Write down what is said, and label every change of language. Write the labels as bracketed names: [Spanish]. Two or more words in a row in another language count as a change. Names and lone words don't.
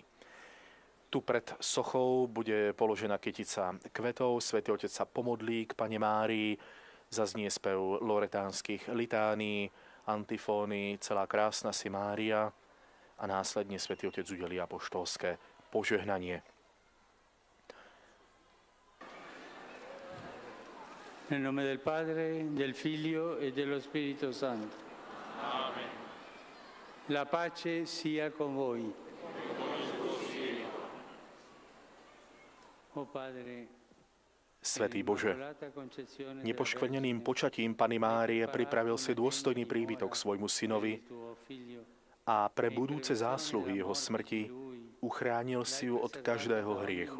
[Slovak] Tu pred sochou bude položená kytica kvetov, Svätý Otec sa pomodlí k Panne Márii, zaznie spev loretánskych litánií, antifóny, celá krásna si Mária a následne Svätý Otec udelí apoštolské požehnanie. [Italian] Nel nome del Padre, del Figlio e dello Spirito Santo. Amen. La pace sia con voi. [Slovak] Svätý Bože, nepoškvrneným počatím Panny Márie pripravil si dôstojný príbytok svojmu synovi a pre budúce zásluhy jeho smrti uchránil si ju od každého hriechu.